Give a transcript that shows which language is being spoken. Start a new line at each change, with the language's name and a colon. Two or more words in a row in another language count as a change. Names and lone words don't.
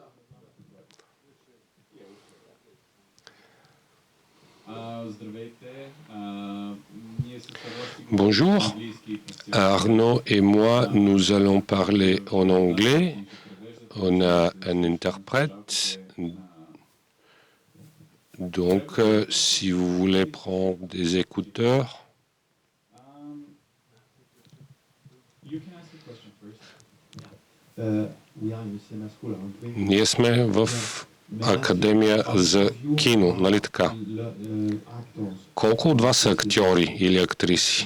French: Bonjour, Arnaud et moi, nous allons parler en anglais. On a un interprète. Donc, si vous voulez prendre des écouteurs.
Bulgarian: Ние сме в Академия за кино, нали така? Колко от вас са актьори или актриси?